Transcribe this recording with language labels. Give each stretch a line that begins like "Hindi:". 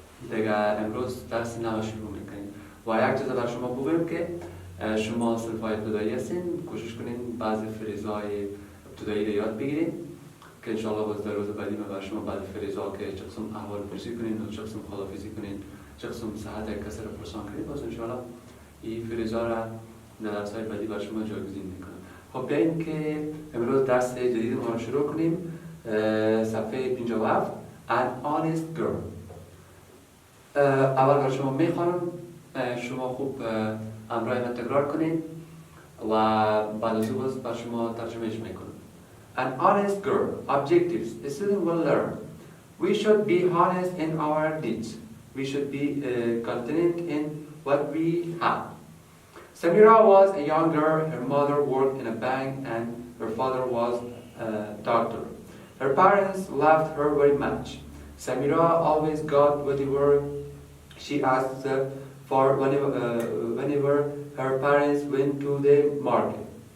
Persian: دیگه امروز درس نو شروع می‌کنیم. و یک چیز برای شما بگویم که شما صنف‌های ابتدایی هستین، کوشش کنین بعضی فریزهای ابتدایی رو یاد بگیرین که انشاءالله باز در روز بعدی من برای شما بعضی فریزها که چه قسم احوال پرسی کنین، چه قسم خداحافظی کنین، چه قسم صحت یک کسی رو پرسان کنین، باز انشاءالله این فریزها را در درس‌های بعدی برای شما جایگزین میکنم. خب بیاییم که امروز درس جدید ما رو شروع کنیم. صفحه 57
English: An honest girl.
Persian: اول برای شما میخوانم، شما خوب امرای من تکرار کنین و بعد از او برای شما ترجمهش میکنم.
English: An honest girl. Objectives. A student will learn. We should be honest in our deeds. We should be content in what we have. Samira was a young girl. Her mother worked in a bank and her father was a doctor. Her parents loved her very much. Samira always got whatever she asked for whenever her parents went to the market.